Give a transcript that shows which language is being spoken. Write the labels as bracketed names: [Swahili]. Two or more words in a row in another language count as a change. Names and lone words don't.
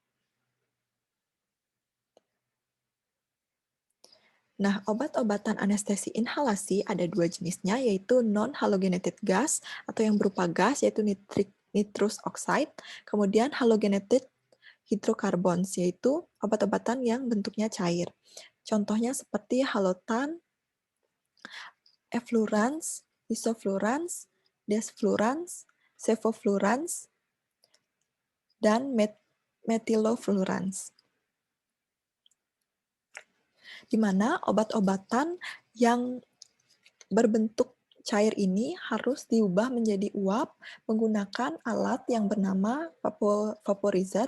[Indonesian] Nah, obat-obatan anestesi inhalasi ada dua jenisnya, yaitu [English] non-halogenated gas [Indonesian] atau yang berupa gas, yaitu [English] nitrous oxide, [Indonesian] kemudian [English] halogenated hydrocarbons, [Indonesian] yaitu obat-obatan yang bentuknya cair. Contohnya seperti halotan, efflurans, isoflurans, desflurans, sevoflurans, dan methylfluorans, di mana obat-obatan yang berbentuk cair ini harus diubah menjadi uap menggunakan alat yang bernama vaporizer.